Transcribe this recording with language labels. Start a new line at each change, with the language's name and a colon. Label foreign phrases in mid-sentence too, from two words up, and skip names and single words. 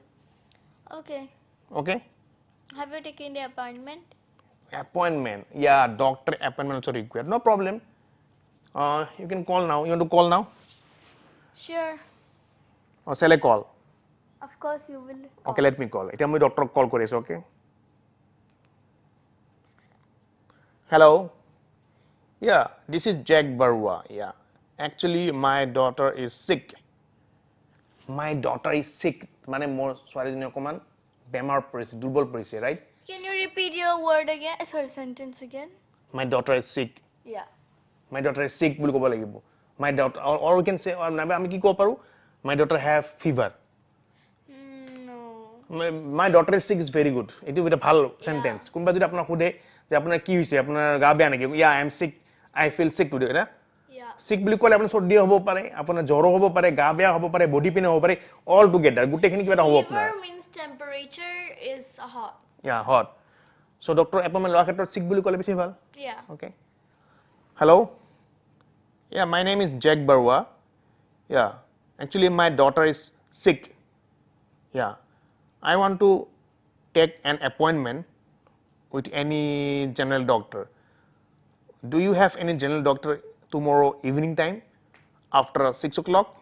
English: Okay. okay Have you taken the appointment? appointment yeah doctor appointment also required no problem you can call now you want to call now Sure. or shall I call Of course you will. okay let me call
Assamese: এতিয়া মই ডক্টৰক কল কৰি আছো
English: okay hello yeah this is Jack Barua yeah actually my daughter is sick my daughter is sick
Assamese: মানে মোৰ ছোৱালীজনী অকমান বেমাৰ পৰিছে দুৰ্বল পৰিছে
English: right Can you repeat your word again? Sorry, sentence again. my daughter is sick Yeah. my daughter is sick
Assamese: বুলি ক'ব লাগিব
English: my daughter or we can say or
Assamese: নাইবা আমি কি ক'ব পাৰো
English: my daughter have fever No. my daughter is sick is very good
Assamese: এইটো এটা ভাল সেন্টেন্স কোনবা যদি আপোনাক সোধে যে আপোনাৰ কি হৈছে আপোনাৰ গা বেয়া নেকি
English: yeah I am sick I feel sick today
Assamese: না Yeah. sick বুলি ক'লে আপোনাৰ চৰ্দি হ'ব পাৰে আপোনাৰ জ্বৰ হ'ব পাৰে গা বেয়া হ'ব পাৰে
English: body pain
Assamese: হ'ব পাৰে
English: all together
Assamese: গোটেইখিনি কিবা এটা হ'ব আপোনাৰ
English: Fever means temperature is hot. yeah hot so doctor appointment
Assamese: লোৱাৰ ক্ষেত্ৰত sick বুলি ক'লে বেছি ভাল
English: Yeah. okay hello yeah my name is Jack Barua yeah actually my daughter is sick yeah I want to take an appointment with any general doctor do you have any general doctor tomorrow evening time after 6 o'clock.